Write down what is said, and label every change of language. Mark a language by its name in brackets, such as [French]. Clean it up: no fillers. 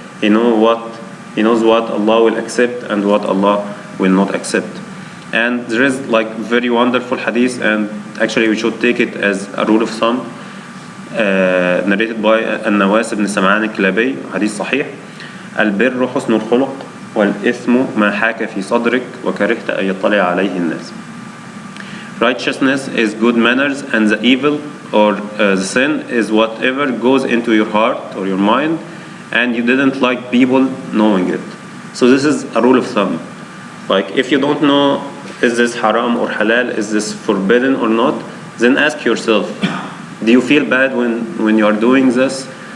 [English] He knows what Allah will accept and what Allah will not accept. And there is like very wonderful hadith, and actually we should take it as a rule of thumb, narrated by النواس بن سمعان الكلابي, [Arabic] حديث صحيح. البر حسن الخلق والإثم ما حاك في صدرك وكرهت أن يطلع عليه الناس. [English] Righteousness is good manners, and the evil or the sin is whatever goes into your heart or your mind and you didn't like people knowing it. So this is a rule of thumb. Like if you don't know, is this haram or halal, is this forbidden or not, then ask yourself, do you feel bad when you are doing this?